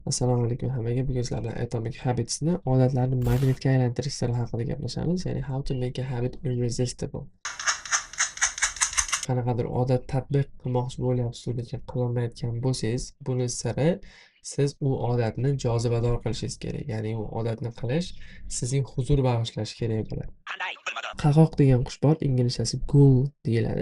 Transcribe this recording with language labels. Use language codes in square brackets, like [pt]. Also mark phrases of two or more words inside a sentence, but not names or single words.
[uz] Assalomu alaykum hammaga. Bugun sizlar bilan Atomic Habits'ni odatlarni magnitga aylantirish siri haqida gaplashamiz. [en] Ya'ni how to make a habit irresistible. [uz] Qanaqadir odat tatbiq qilmoqchi bo'lyapsiz, lekin qilolmayotgan bo'lsangiz, buni siri siz u odatni jozibador qilishingiz kerak. Ya'ni u odatni qilish sizning huzur bag'ishlashi kerak bo'ladi. Qaqoq degan qush bor, inglizchasi goose deyiladi.